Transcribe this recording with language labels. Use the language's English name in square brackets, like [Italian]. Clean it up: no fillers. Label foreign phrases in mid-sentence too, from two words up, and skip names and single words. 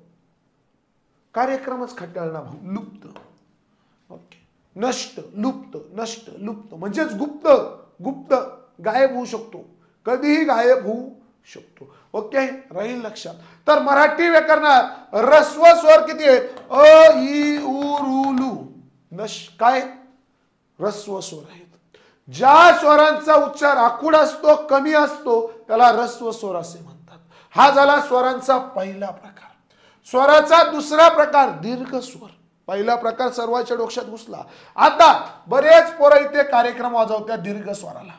[Marathi] कार्यक्रमच खट्याळला भाऊ, लुप्त. ओके, नष्ट, लुप्त, नष्ट, लुप्त म्हणजेच गुप्त. गुप्त गायब होऊ शकतो, कधीही गायब होऊ शकतो. ओके, राहील लक्षात. तर मराठी व्याकरणात ऱ्हस्व स्वर किती आहेत? अ, इ, उ, रू, लू. काय? ऱ्हस्व स्वर आहेत. ज्या स्वरांचा उच्चार आखूड असतो, कमी असतो, त्याला ऱ्हस्व स्वर असे म्हणतात. हा झाला स्वरांचा पहिला प्रकार. स्वराचा दुसरा प्रकार दीर्घ स्वर. पहिला प्रकार सर्वांच्या डोक्यात घुसला. आता बरेच पोरं इथे कार्यक्रम वाजवत्या दीर्घ स्वराला.